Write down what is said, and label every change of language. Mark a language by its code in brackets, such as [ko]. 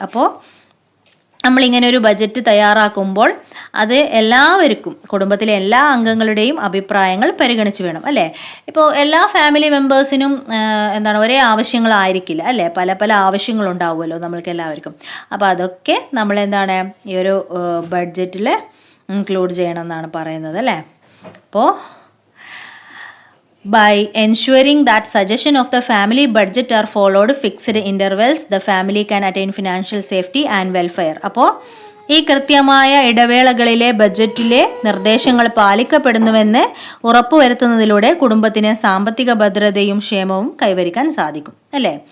[ml] അപ്പോൾ നമ്മളിങ്ങനെ ഒരു ബഡ്ജറ്റ് തയ്യാറാക്കുമ്പോൾ അത് എല്ലാവർക്കും, കുടുംബത്തിലെ എല്ലാ അംഗങ്ങളുടെയും അഭിപ്രായങ്ങൾ പരിഗണിച്ച് വേണം അല്ലേ. ഇപ്പോൾ എല്ലാ ഫാമിലി മെമ്പേഴ്സിനും ഒരേ ആവശ്യങ്ങളായിരിക്കില്ല അല്ലേ, പല പല ആവശ്യങ്ങളുണ്ടാവുമല്ലോ നമ്മൾക്ക് എല്ലാവർക്കും. അപ്പോൾ അതൊക്കെ നമ്മൾ ഈ ഒരു ബഡ്ജറ്റിൽ ഇൻക്ലൂഡ് ചെയ്യണം എന്നാണ് പറയുന്നത് അല്ലേ. അപ്പോൾ [en] by ensuring that suggestion of the family budget are followed fixed intervals, the family can attain financial safety and welfare. [ml] അപ്പോൾ ഈ കൃത്യമായ ഇടവേളകളിലെ ബഡ്ജറ്റിലെ നിർദ്ദേശങ്ങൾ പാലിക്കപ്പെടുന്നുവെന്ന് ഉറപ്പുവരുത്തുന്നതിലൂടെ കുടുംബത്തിന് സാമ്പത്തിക ഭദ്രതയും ക്ഷേമവും കൈവരിക്കാൻ സാധിക്കും അല്ലേ.